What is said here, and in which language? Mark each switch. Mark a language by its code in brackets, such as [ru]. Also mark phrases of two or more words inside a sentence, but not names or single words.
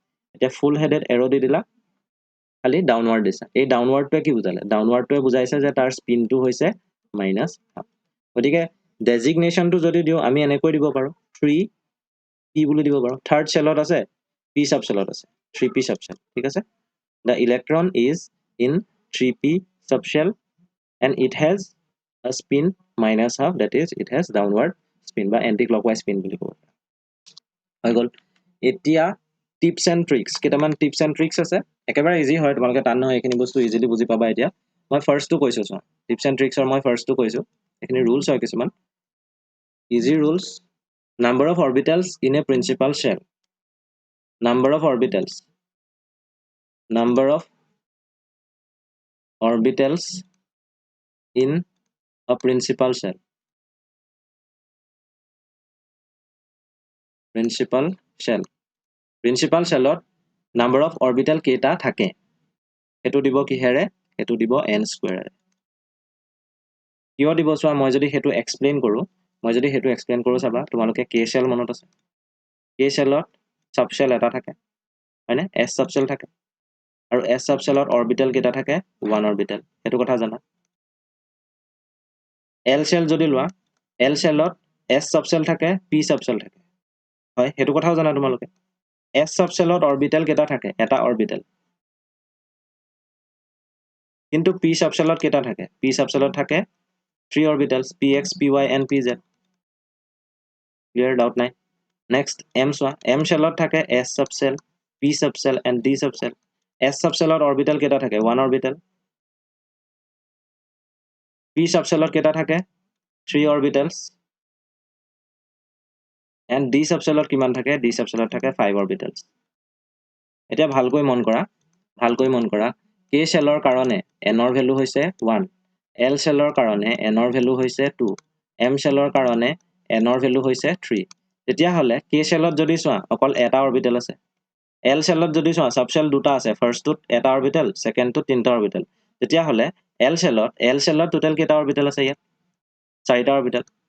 [as] এতিয়া [en] full headed arrow [as] দি দিলা খালি ডাউনৱাৰ্ড দিছা এই ডাউনৱাৰ্ডটোৱে কি বুজালে ডাউনৱাৰ্ডটোৱে বুজাইছে যে তাৰ স্পিনটো হৈছে -1/2 গতিকে ডেজিগনেশনটো যদি দিও আমি এনেকৈ দিব পাৰো 3p বুলি দিব পাৰো থাৰ্ড সেলত আছে p সাবশেলত আছে 3p সাবশেল ঠিক আছে [en] the electron is in 3p subshell and it has a spin -1/2 that is it has downward spin [as] বা [en] anti-clockwise spin [as] বুলি কব হৈ গল এতিয়া [en] tips and tricks [as] কেটামান [en] tips and tricks [as] আছে একেবাৰে ইজি হয় তোমালোকে টান নহয় এইখিনি বস্তু ইজিলি বুজি পাবা এতিয়া মই ফাৰ্ষ্টটো কৈছো চোৱা টিপছ এণ্ড ট্ৰিক্সৰ মই ফাৰ্ষ্টটো কৈছো এইখিনি ৰুলছ হয় কিছুমান [en] easy rules number of orbitals in a principal shell number of orbitals in a principal shell [as] principal shellত [en] number of orbital [as] কেইটা থাকে হেতু দিব কিহেৰে হেতু দিব [en] n square [as] কিয় দিব চোৱা মই যদি হেতু এক্সপ্লেইন কৰো চাবা তোমালোকে [en] k shell [as] মনত আছে k shellত [en] sub shell [as] এটা থাকে হয়নে [en] s sub shell [as] থাকে আৰু s sub shellত orbital কেইটা থাকে 1 orbital হেতু কথা জানা [en] l shell [as] যদি লোৱা l shellত [en] s sub shell [as] থাকে [en] p sub shell [as] থাকে হয় হেতু কথাও জানা তোমালোকে s sub shellত orbital কেইটা থাকে এটা orbital কিন্তু p sub shellত কেইটা থাকে p sub shellত থাকে [en] 3 orbitals px py and pz clear [as] doubt নাই next m সোয়া m shellত থাকে [en] s sub shell p sub shell and d sub shell [as] s sub shellত orbital কেইটা থাকে 1 orbital p sub shellত কেইটা থাকে [en] 3 orbitals [as] and d sub shellত কিমান থাকে d sub shellত থাকে [en] 5 orbitals [as] এতিয়া ভালকৈ মন কৰা k shellৰ কাৰণে n ৰ ভ্যালু হৈছে 1 l shellৰ কাৰণে n ৰ ভ্যালু হৈছে 2 m shellৰ কাৰণে n ৰ ভ্যালু হৈছে 3 তেতিয়া হলে k shellত যদি চোৱা অকল এটা অৰবিটেল আছে l shellত যদি চোৱা সাব shell দুটা আছে ফাৰ্ষ্টটোত এটা অৰবিটেল সেকেন্ডটোত তিনটা অৰবিটেল তেতিয়া হলে l shellত টোটাল কেইটা অৰবিটেল আছে ইয়াত চাৰিটা অৰবিটেল